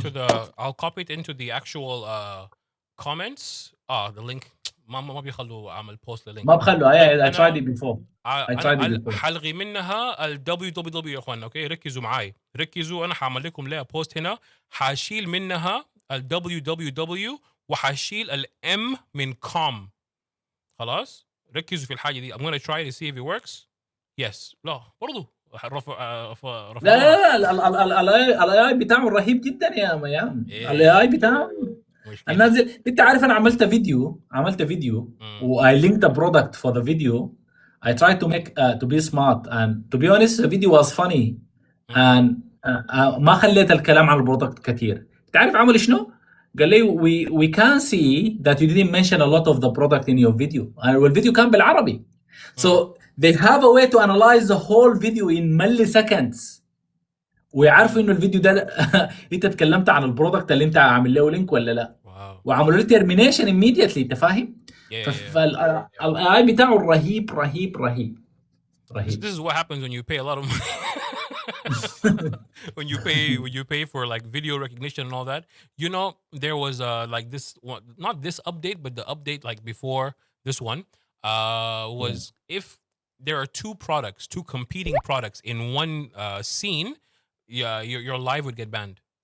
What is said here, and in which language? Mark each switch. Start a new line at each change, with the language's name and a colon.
English: into I'll copy it into the actual comments. The link
Arabic: ما بيخلوا اعمل بوست للينك. ما بخلوا
English: I tried it before. I tried it
Arabic: انا
English: before.
Arabic: حلغي منها ال www يا اخوانا. اوكي ركزوا معي ركزوا. انا حاعمل لكم لها بوست هنا حاشيل منها ال www وحاشيل ال m من com. خلاص ركزوا في الحاجه دي.
English: I'm gonna try to see if it works. Yes.
Arabic: لا برضو رفع لا الاي بتاعه رهيب جدا يا ميام. الاي بتاعه النازل. انت عارف انا عملت فيديو و
English: I linked the product for the video. I tried to make to be smart and to be honest the video was funny and
Arabic: ما خليت الكلام عن البرودكت كثير. تعرف عمل شنو؟ قال لي
English: we can see that you didn't mention a lot of the product in your video.
Arabic: والفيديو كان بالعربي.
English: So they have a way to analyze the whole video in milliseconds.
Arabic: ويعرفوا انه الفيديو ده انت تكلمت عن البرودكت اللي انت عامل له لينك ولا لا. وعملوا له تيرمينيشن immediately. انت فاهم؟ فالاي بتاعه رهيب.
English: This is what happens when you pay a lot of money. when you pay for like video recognition and all that. You know, there was like this one, not this update, but the update like before this one was if there are two competing products in one scene, your live would get banned.